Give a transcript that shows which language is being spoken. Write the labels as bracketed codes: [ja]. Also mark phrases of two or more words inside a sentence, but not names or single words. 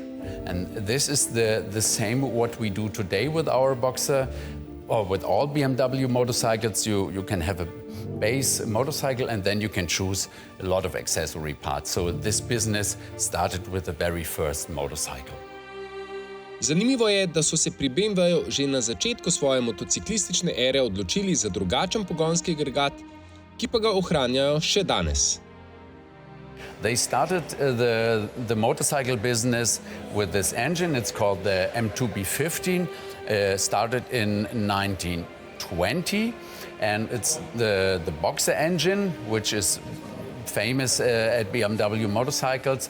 [en] And this is the same what we do today with our Boxer, or with all BMW motorcycles. You can have a base motorcycle and then you can choose a lot of accessory parts. So this business started with the very first motorcycle. [sl] Zanimivo je, da so se pri BMW-ju že na začetku svoje motociklistične ere odločili za drugačen pogonski agregat, ki pa ga ohranjajo še danes. [en] They started the motorcycle business with this engine. It's called the M2B15. Started in 1920, and it's the Boxer engine, which is famous at BMW motorcycles.